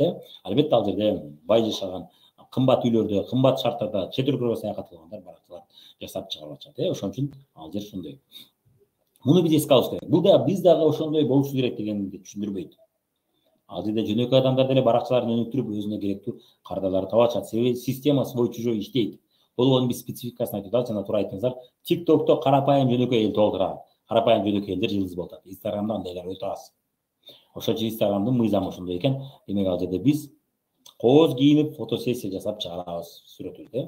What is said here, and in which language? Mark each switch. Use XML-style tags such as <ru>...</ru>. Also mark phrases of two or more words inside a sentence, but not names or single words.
<ky>Албетте ал жерде бай жашаган, кымбат үйлөрдө, кымбат шарттарда чет өлкөлөргө саякат кылгандар баракчалар жасап чыгарып атышат. Ошон үчүн ал жер ошондой. Муну биз эске алыш керек. Бул да биз дагы ошондой болушу керек дегенди түшүндүрбөйт. Ал жерде жөнөкөй адамдар деле баракчаларын өнүктүрүп, өзүнө керектүү кардаларды таап атышат. Себеби система</ky> <ru>свой чужой</ru> <ky>иштейт. Болгону биз спецификасын айтып атабыз, жана туура айттыңыздар. TikTok'то карапайым жөнөкөй эл толтура. Карапайым жөнөкөй элдер жылдыз болуп атат. Инстаграмда андайлар өтө аз. Ошон үчүн Инстаграмдын мыйзамы ошондой экен. Демек ал жерде биз кооз кийинип фотосессия жасап чыгарабыз сүрөтүбүздү.</ky>